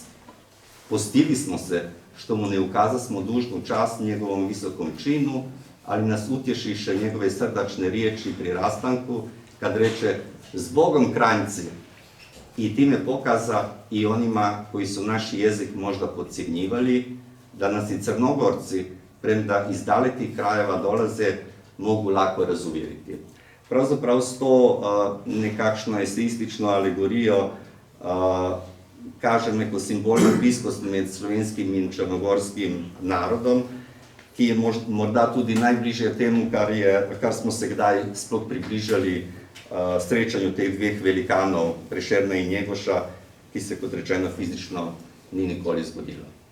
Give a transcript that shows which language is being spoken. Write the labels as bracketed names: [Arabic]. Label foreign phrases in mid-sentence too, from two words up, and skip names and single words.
[Serbian] Postidi smo se što mu ne ukazasmo dužnu čast njegovom visokom činu, ali nas utješiše njegove srdačne riječi pri rastanku, kad reče "Zbogom Kranjci", i time pokaza i onima koji su naš jezik možda podcjenjivali, da nas i Crnogorci, premda iz dalekih krajeva dolaze, mogu lako razuvjeriti. [Slovenian] Pravzaprav s to nekakšno eseistično alegorijo kaže neko simbolno bliskost med slovenskim in črnogorskim narodom, ki je morda tudi najbližje temu, kar smo se kdaj sploh približali srečanju teh dveh velikanov, Prešerna in Njegoša, ki se, kot rečeno, fizično ni nikoli zgodilo.